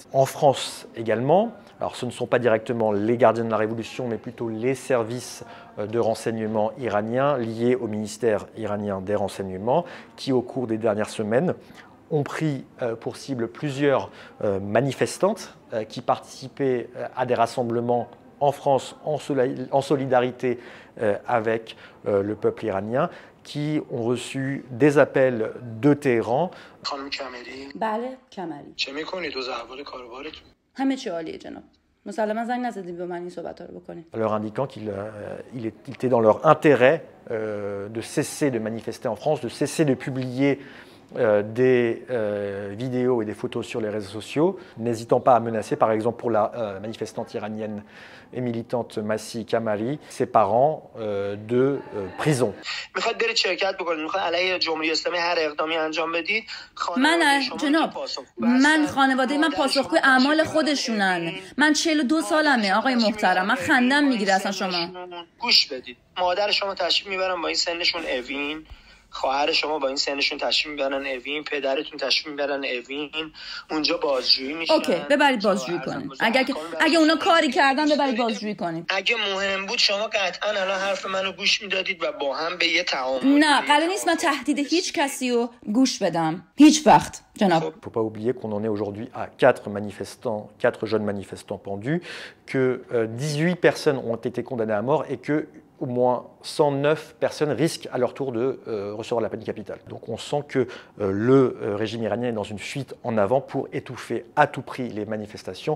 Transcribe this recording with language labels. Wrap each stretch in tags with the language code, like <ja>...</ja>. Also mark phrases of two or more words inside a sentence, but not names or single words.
<fr>En France également, alors ce ne sont pas directement les gardiens de la révolution, mais plutôt les services de renseignement iraniens liés au ministère iranien des renseignements, qui au cours des dernières semaines ont pris pour cible plusieurs manifestantes qui participaient à des rassemblements en France en solidarité avec le peuple iranien, qui ont reçu des appels de Téhéran.</fr> <fa>بله کمری. چه میکنید روز اول کاروبارتون؟ همه چی عالیه جناب. مسلما زنگ نزدید به من این صحبت‌ها رو بکنید.</fa> <fr>Leur indiquant qu'il était dans leur intérêt de cesser de manifester en France, de cesser de publier des vidéos et des photos sur les réseaux sociaux, n'hésitant pas à menacer, par exemple pour la manifestante iranienne et militante Masih Kamari, ses parents de prison.</fr> <fa>من خانواده من پاسخگوی اعمال خودشونن. من 42 سالمه آقای محترم. من خندم میگیره اصلا شما. گوش بدید. مادر شما تشریف میبرن با این سنشون اوین. خواهر شما با این سنشون تشریف میبرن اوین، پدرتون تشریف میبرن اوین، اونجا بازجویی میشن. اوکی، ببرید بازجویی کنید. اگه اونا کاری کردن ببرید بازجویی کنید. اگه مهم بود شما قطعا الان حرف منو گوش میدادید و با هم به یه تعامل. نه، قرار نیست من تهدید هیچ کسی رو گوش بدم. هیچ وقت.</fa> <fr>Il ne faut pas oublier qu'on en est aujourd'hui à 4 jeunes manifestants pendus, que 18 personnes ont été condamnées à mort et que au moins 109 personnes risquent à leur tour de recevoir la peine capitale. Donc on sent que le régime iranien est dans une fuite en avant pour étouffer à tout prix les manifestations.</fr>